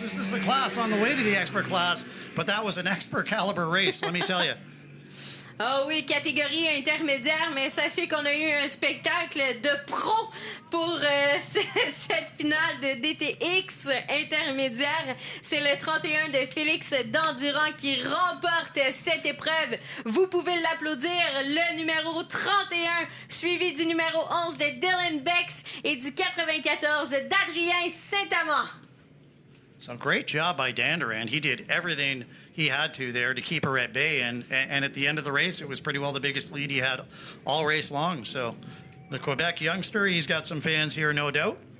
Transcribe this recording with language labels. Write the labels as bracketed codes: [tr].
[en] This is the class on the way to the expert class. But that was an expert caliber race, let me tell you. [fr] Oh oui, catégorie intermédiaire, mais sachez qu'on a eu un spectacle de pro pour cette finale de DTX intermédiaire. C'est le 31 de Félix Dandurand qui remporte cette épreuve. Vous pouvez l'applaudir, le numéro 31, suivi du numéro 11 de Dylan Bex et du 94 d'Adrien Saint-Amand. [en] So great job by Dandoran. He did everything he had to there to keep her at bay, and at the end of the race, it was pretty well the biggest lead he had all race long. So the Quebec youngster, he's got some fans here, no doubt.